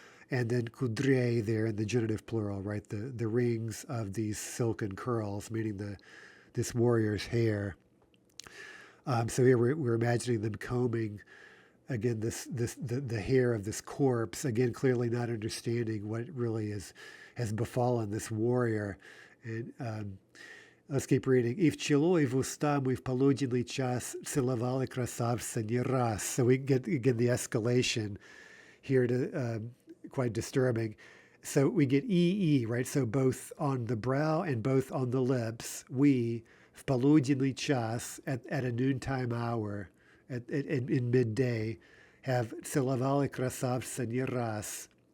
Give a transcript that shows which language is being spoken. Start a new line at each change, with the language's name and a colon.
English: And then kudrei there in the genitive plural, right? The rings of these silken curls, meaning this warrior's hair. So here we're imagining them combing, again, the hair of this corpse, again, clearly not understanding what really has befallen this warrior. And let's keep reading.
Russian: И в чело, и в уста мы в полуденный час целовали красавца не раз.
English: So we get, again, the escalation here to quite disturbing. So we get EE, right? So both on the brow and both on the lips. We,
Russian: в полуденный час,
English: at a noontime hour, in midday, have
Russian: целовали красавца не раз.